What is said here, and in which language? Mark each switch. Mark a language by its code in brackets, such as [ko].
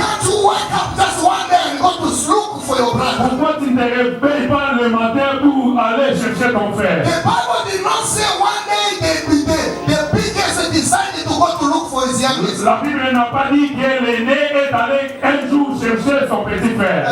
[en] can't you wake up just one day and go to look for your brother? [fr] Pourquoi tu ne te réveilles pas le matin pour aller chercher ton frère? [en] The Bible did not say one day the biggest decided to go to look for his youngest. [fr] La Bible n'a pas dit que l'aîné est allé un jour chercher son petit frère.